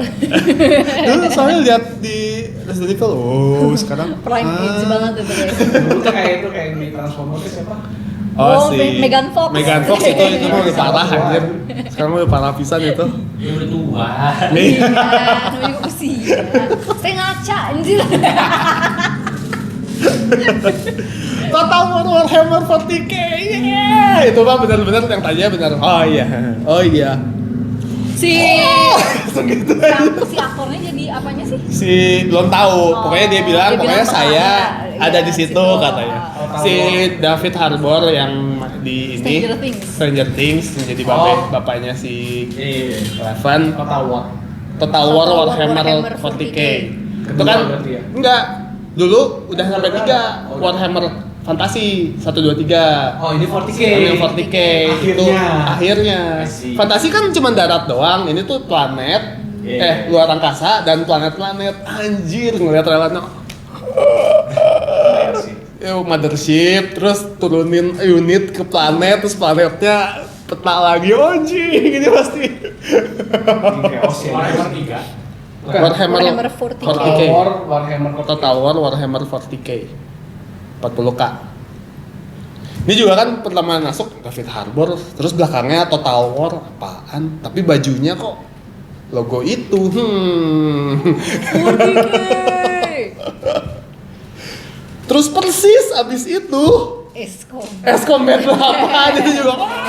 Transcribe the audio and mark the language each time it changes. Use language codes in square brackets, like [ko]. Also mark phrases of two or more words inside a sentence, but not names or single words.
[id] Dulu soalnya lihat di Resident Evil, oh sekarang [en] Prime age [id] banget itu deh. Dulu tuh kayak di Transformers siapa? Oh, Megan Fox. Megan Fox itu mah udah parah anjir. Sekarang udah parah pisan itu. Ya udah tua. Iya, namanya juga usia. Saya ngaca anjir. Total War Warhammer 40K. Yeah. Itu mah benar-benar yang tanya benar. Oh iya. Si Segitu. si aktornya jadi apanya sih? Si belum tahu. Pokoknya dia bilang pokoknya saya bakal ada iya, di situ situ. katanya. Si David Harbour yang di ini Stranger Things. menjadi bapaknya si Iya. Eleven. Total War. Total War Total War Warhammer Warhammer 40K. 40K. Itu kan Berarti ya? enggak. Dulu udah sampai 3 Warhammer Fantasi 1 2 3. Oh, ini 40K. Yang 40K itu akhirnya. [en] I see. [id] Fantasi kan cuma darat doang. Ini tuh planet luar angkasa dan planet-planet. Anjir ngeliat trailernya. Iya sih. Mothership terus turunin unit ke planet terus planetnya peta lagi anjing ini pasti. Ini chaos ya. Warhammer 3. Warhammer 40K. Total War Warhammer 40K 40K. Ini juga kan pertama masuk David Harbour, terus belakangnya Total War apaan? Tapi bajunya kok logo itu. 40K. Terus persis abis itu S-Combat 8 itu juga.